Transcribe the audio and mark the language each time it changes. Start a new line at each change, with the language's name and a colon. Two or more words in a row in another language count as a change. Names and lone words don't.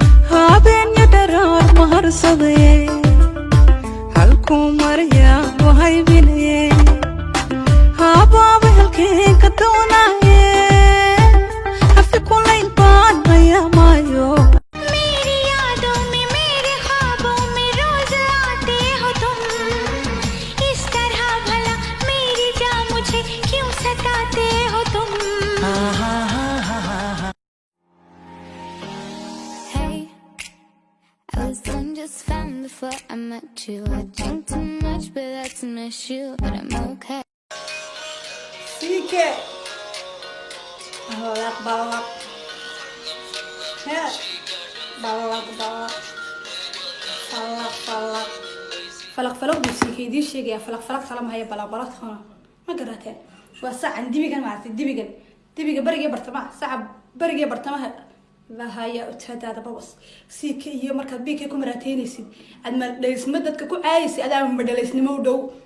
Somali: Habeen iyo dharaar ma harsaday, halkuu maraya ma haybinayay. Habaaba halkeen ka doonaye, hafi kulayn baan hayaa maayo.
Hindi: मेरी यादों में, मेरे ख्वाबों में रोज आते हो तुम, इस तरह भला मेरी जान मुझे क्यों सताते हो तुम?
English: Hey, I was doing just fine before I met you. I drink too much, but that's an issue, but I'm okay.
Somali: C K. Balak, balak. Heh. Balak, balak. Falak, falak. Falak, falak buu C K idiin sheegayaa. Falak, falak kala ma haya, balak, balak kala. Ma garateen? Waa sacan dibigan maaragtay, dibigan. Dibiga bariga bartamaha, saca bariga bartamaha. La haya u tahdaada babas. C K iyo markaad B K ku maraateynaysid, aad ma dhalisnimo dadka ku caayaysid, adaa ma dhalisnimo u dhow.